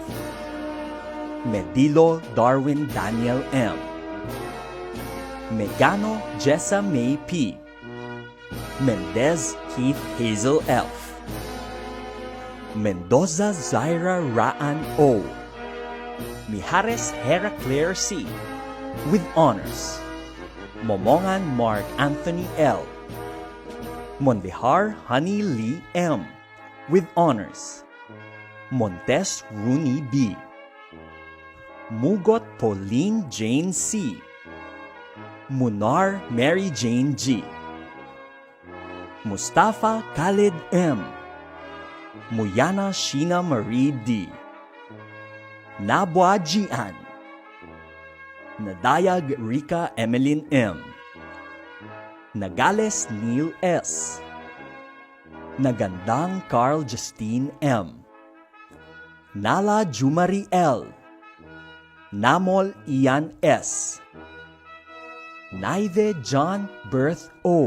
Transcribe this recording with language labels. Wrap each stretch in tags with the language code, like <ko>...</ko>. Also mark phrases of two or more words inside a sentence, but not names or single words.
<en>Medilo Darwin Daniel M. Megano Jessa May P. Mendez Keith Hazel F. Mendoza Zaira Raan O. Mijares Hera Claire C. with honors. Momongan Mark Anthony L. Mondehar Honey Lee M. with honors. Montes Rooney B. Mugot Pauline Jane C. Munar Mary Jane G. Mustafa Khalid M. Muyana Sheena Marie D. Nabwa Jian. Nadayag Rika Emeline M. Nagales Neil S. Nagandang Carl Justine M. Nala Jumari L. Namol Ian S. Naive John Berth O.</en>